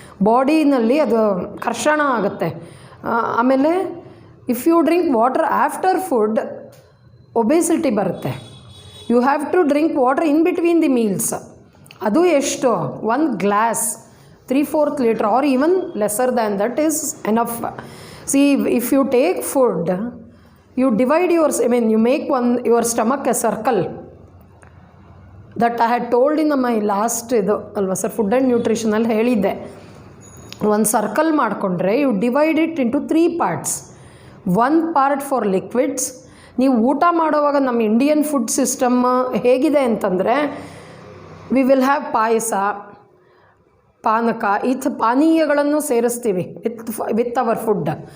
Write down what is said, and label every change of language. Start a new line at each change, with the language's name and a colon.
Kannada: ಬಾಡಿನಲ್ಲಿ ಅದು ಕರ್ಷಣ ಆಗುತ್ತೆ.
English: ಆಮೇಲೆ if you drink water after food, obesity
Kannada: ಬರುತ್ತೆ.
English: You have to drink water in between the meals.
Kannada: ಅದು ಎಷ್ಟು,
English: 1 glass, 3/4 liter or even lesser than that is enough. See, if you take food, you divide you make your stomach a circle. That I had told in my last
Kannada: ಇದು ಅಲ್ವಾ sir,
English: food and ನ್ಯೂಟ್ರಿಷನಲ್ಲಿ
Kannada: ಹೇಳಿದ್ದೆ. ಒಂದು circle ಮಾಡಿಕೊಂಡ್ರೆ
English: You divide it into 3 parts. 1 part for liquids.
Kannada: ನೀವು ಊಟ ಮಾಡೋವಾಗ ನಮ್ಮ Indian food system ಹೇಗಿದೆ ಅಂತಂದರೆ,
English: we will have
Kannada: ಪಾಯಸ, ಪಾನಕ, ಪಾನೀಯಗಳನ್ನು ಸೇರಿಸ್ತೀವಿ
English: With our food.